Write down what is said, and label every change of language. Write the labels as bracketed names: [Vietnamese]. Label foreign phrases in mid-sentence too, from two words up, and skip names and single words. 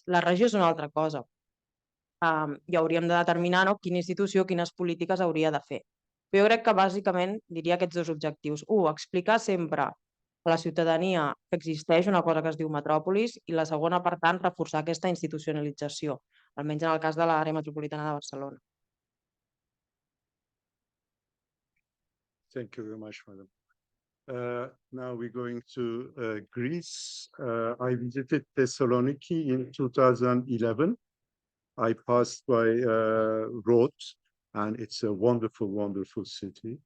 [Catalan] La regió és una altra cosa. I hauríem de determinar, no, quina institució, quines polítiques hauria de fer. Però jo crec que bàsicament diria aquests dos objectius. Explicar sempre a la ciutadania que existeix una cosa que es diu metròpolis, i la segona, per tant, reforçar aquesta institucionalització, almenys en el cas de l'àrea metropolitana de Barcelona. [English] Thank you very much, madam. Now we're going to Greece. I visited Thessaloniki in 2011. I passed by Rhodes, and it's a wonderful, wonderful city.